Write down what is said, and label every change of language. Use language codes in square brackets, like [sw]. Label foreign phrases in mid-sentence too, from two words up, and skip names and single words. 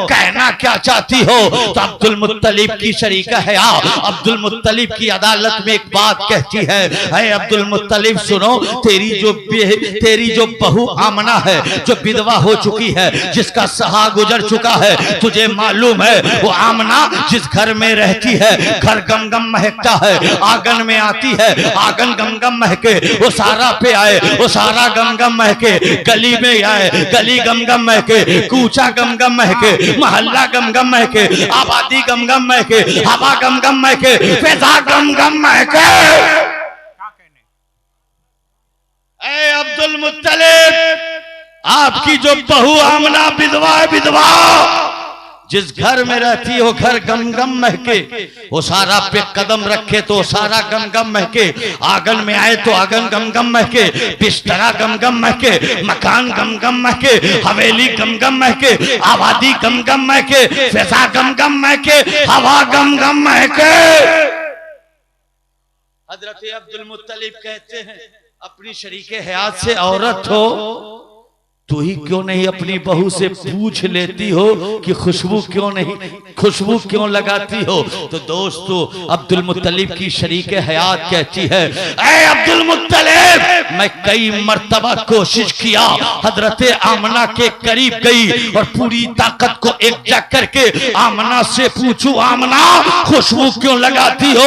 [hi] कहना क्या चाहती हो? तो अब्दुल मुत्तलिब की शरीका है, अब्दुल मुत्तलिब की अदालत में एक बात कहती है, अरे अब्दुल मुत्तलिब सुनो, तेरी जो बहू आमना है, जो विधवा हो चुकी है, जिसका सहा गुजर चुका है, तुझे मालूम है वो आमना जिस घर में रहती है, घर गमगम महकता है, आंगन में आती है, आंगन गमगम महके, वो सारा पे आए, वो सारा गमगम महके, गली में आए, गली गमगम महके, कूचा गमगम महके, मोहल्ला गमगम महके, आबादी गमगम महके, हवा गमगम महके, फिजा गमगम महके। ऐ अब्दुल मुत्तलिब, आपकी जो बहू आमना विधवा है, विधवा जिस घर में रहती हो घर गमगम महके, वो सारा पे कदम रखे तो सारा गमगम महके, आंगन में आए तो आंगन गमगम महके, बिस्तरा गमगम महके, मकान गमगम महके, हवेली गमगम महके, आबादी गमगम महके, फिजा गमगम महके, हवा गमगम महके। हजरत अब्दुल मुत्तलिब कहते हैं, अपनी शरीके हयात से औरत हो तो ही क्यों नहीं अपनी बहू से पूछ लेती हो कि खुशबू क्यों लगाती हो? तो दोस्तों, अब्दुल मुत्तलिब की शरीके हयात कहती है, ऐ अब्दुल मुत्तलिब, मैं कई मर्तबा कोशिश किया, हजरत आमना के करीब गई और पूरी ताकत को एकजा करके आमना से पूछूं, आमना खुशबू क्यों लगाती हो?